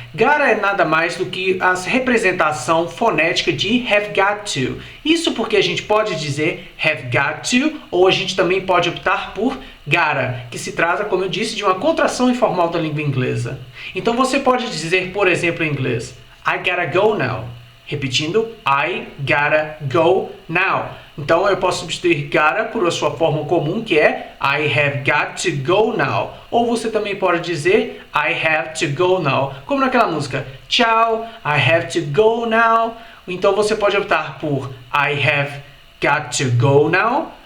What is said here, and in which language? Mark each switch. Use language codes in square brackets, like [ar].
[pt] Gotta é nada mais do que a representação fonética de have got to. Isso porque a gente pode dizer have got to ou a gente também pode optar por gotta, que se trata, como eu disse, de uma contração informal da língua inglesa. Então você pode dizer, por exemplo, em inglês, [en] I gotta go now. [pt] Repetindo, [en] I gotta go now. [pt] Então eu posso substituir gotta por a sua forma comum, que é [en] I have got to go now. [pt] Ou você também pode dizer [en] I have to go now, [pt] como naquela música Ciao, I have to go now. Então você pode optar por [en] I have got to go now.